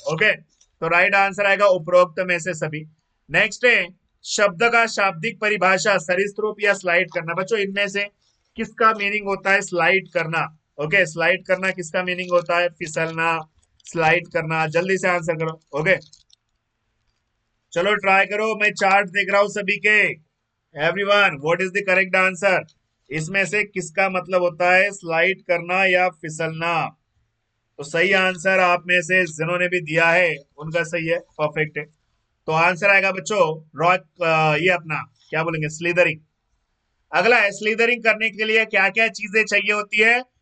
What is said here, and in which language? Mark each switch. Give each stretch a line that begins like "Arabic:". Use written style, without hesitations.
Hindi: Okay, तो right answer आएगा उपरोक्त में से सभी। नेक्स्ट है शब्द का शाब्दिक परिभाषा सरीसृप या स्लाइड करना। बच्चों इनमें से किसका मीनिंग होता है स्लाइड करना? ओके, स्लाइड करना किसका मीनिंग होता है? फिसलना, स्लाइड करना। जल्दी से आंसर करो। ओके, चलो ट्राई करो। मैं चार्ट देख रहा हूं सभी के।
English: Everyone, what is the correct answer?
Hindi: इसमें से किसका मतलब होता है स्लाइड करना या फिसलना? तो सही आंसर आप में से जिन्होंने भी दिया है उनका सही है, परफेक्ट है। तो आंसर आएगा बच्चों रॉक, ये अपना क्या बोलेंगे, स्लीदरिंग। अगला है स्लीदरिंग करने के लिए क्या क्या चीजें चाहिए होती है?